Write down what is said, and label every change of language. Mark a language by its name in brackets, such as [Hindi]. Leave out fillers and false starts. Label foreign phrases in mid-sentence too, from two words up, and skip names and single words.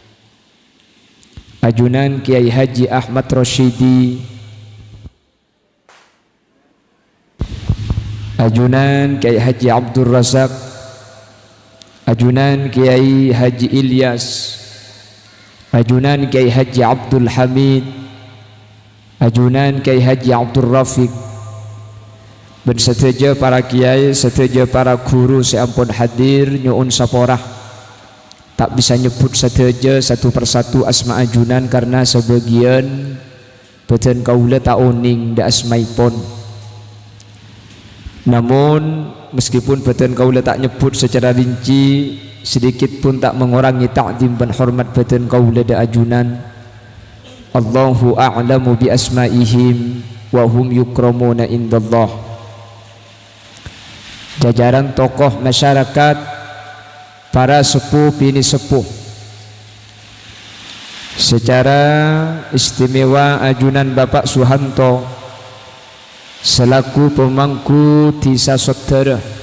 [Madurese] ajunan Kiai Haji Ahmad Rashidi, ajunan Kiai Haji Abdul Razak, ajunan Kiai Haji Ilyas, ajunan Kiai Haji Abdul Hamid, ajunan Kiai Haji Abdul Rafiq, ben seteja para kiai, seteja para guru seampun hadir nyuun saporah. Tak bisa nyebut seteja [Indonesian] satu persatu [Madurese] asma ajunan karena sebagian beten kaula tak oning da asmaipun. [Indonesian] Namun meskipun [Madurese] beten kaula tak nyebut [Indonesian] secara rinci, sedikit pun tak mengurangi ta'zim dan hormat [Madurese] beten kaula da ajunan. [Arabic] الله أعلم بأسمائهم وهم يكرمون عند الله. [Indonesian] Jajaran tokoh masyarakat, para sepuh bini sepuh, secara istimewa ajunan Bapak Suhanto selaku pemangku Tisa Saudara,